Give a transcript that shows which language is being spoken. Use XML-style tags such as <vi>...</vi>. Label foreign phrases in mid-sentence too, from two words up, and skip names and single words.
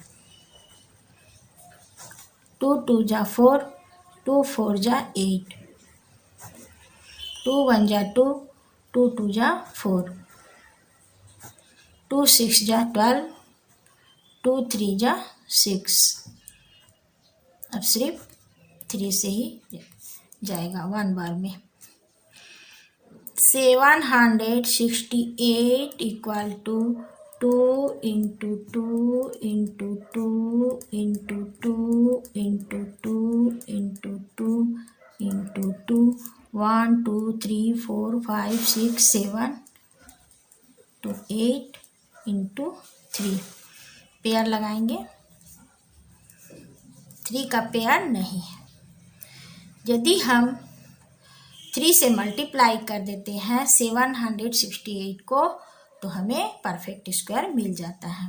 <hi>2 2 जा 4, 2 4 जा 8, 2 1 जा 2, 2 2 जा 4, 2 6 जा 12, 2 3 जा 6. अब सिर्फ 3 से ही जाएगा 1 बार में.</hi> <en>768 equal to 2 into 2 into 2 into 2 into 2 into 2 into 2 1 2 3 4 5 6 7 to 8 into 3 पेयर लगाएंगे.</en> <hi>3 का पेयर नहीं है. यदि हम 3 से मल्टीप्लाई कर देते हैं 768 को तो हमें</hi> <en>perfect square</en> <hi>मिल जाता है.</hi>